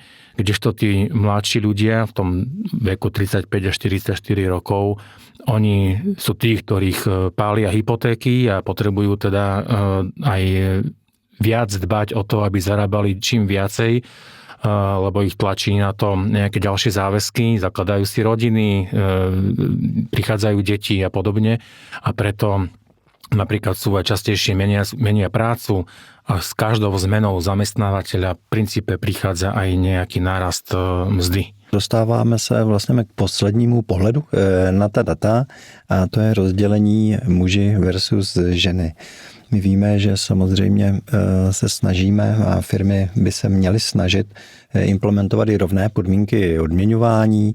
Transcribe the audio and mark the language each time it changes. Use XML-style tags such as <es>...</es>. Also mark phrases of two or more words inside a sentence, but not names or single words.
<sk>Kdežto tí mladší ľudia v tom veku 35 až 44 rokov, oni sú tí, ktorých pália hypotéky a potrebujú teda aj viac dbať o to, aby zarábali čím viacej, lebo ich tlačí na to nejaké ďalšie záväzky, zakladajú si rodiny, prichádzajú deti a podobne. A preto napríklad sú aj častejšie menia prácu a s každou zmenou zamestnávateľa v princípe prichádza aj nejaký nárast mzdy.</sk> <cs>Dostáváme se vlastně k poslednímu pohledu na ta data a to je rozdělení muži versus ženy. My víme, že samozřejmě se snažíme a firmy by se měly snažit implementovat i rovné podmínky odměňování.</cs>